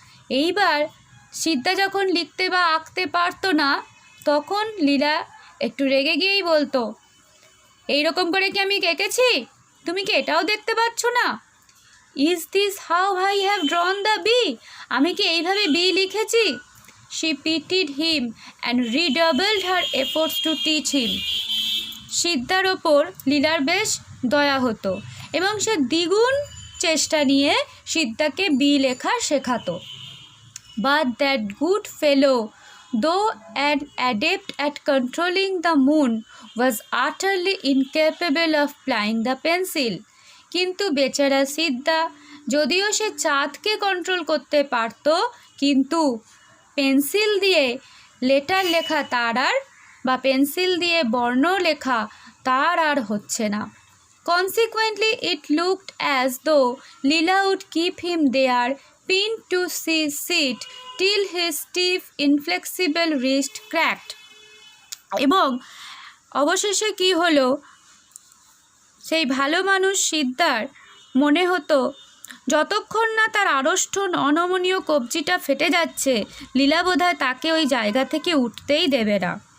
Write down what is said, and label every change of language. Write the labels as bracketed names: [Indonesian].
[Bangla] এইবার সিদ্ধা যখন লিখতে বা আঁকতে পারতো না, তখন লীলা একটু রেগে গিয়েই বলতো, এইরকম করে কি আমি এঁকেছি? তুমি কি এটাও দেখতে পাচ্ছ না? [English] Is this how I have drawn the B? [Bangla] আমি কি এইভাবে বি লিখেছি? [English] She pitied him and redoubled her efforts to teach him. [Bangla] সিদ্ধার ওপর লীলার বেশ দয়া হতো এবং সে দ্বিগুণ চেষ্টা নিয়ে সিদ্ধাকে বি লেখা শেখাতো। [English] But that good fellow, though an adept at controlling the moon, was utterly incapable of plying the pencil. [Bangla] কিন্তু বেচারা সিদ্ধা, যদিও সে চাঁদকে কন্ট্রোল করতে পারত, কিন্তু পেন্সিল দিয়ে লেটার লেখা তার আর বা পেন্সিল দিয়ে বর্ণ লেখা তার আর হচ্ছে না। [English] Consequently, it looked as though Leela would keep him there, pinned to his seat till his stiff, inflexible wrist cracked. [Bangla] এবং অবশেষে কি হলো, সেই ভালো মানুষ সিদ্ধার মনে হতো যতক্ষণ না তার আড়ষ্ট অনমনীয় কবজিটা ফেটে যাচ্ছে, লীলা বোধহয় তাকে ওই জায়গা থেকে উঠতেই দেবে না।